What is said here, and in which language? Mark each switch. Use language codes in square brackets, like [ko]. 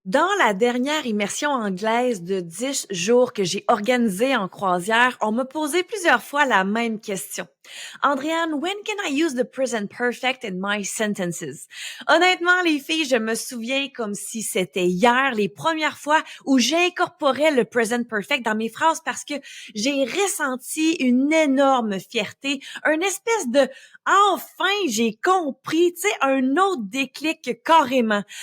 [fr] Dans la dernière immersion anglaise de 10 jours que j'ai organisée en croisière, on m'a posé plusieurs fois la même question. [en] Andréane, when can I use the present perfect in my sentences? [fr] Honnêtement, les filles, je me souviens comme si c'était hier, les premières fois où j'incorporais le present perfect dans mes phrases parce que j'ai ressenti une énorme fierté, une espèce de enfin j'ai compris, tu sais, un autre déclic carrément.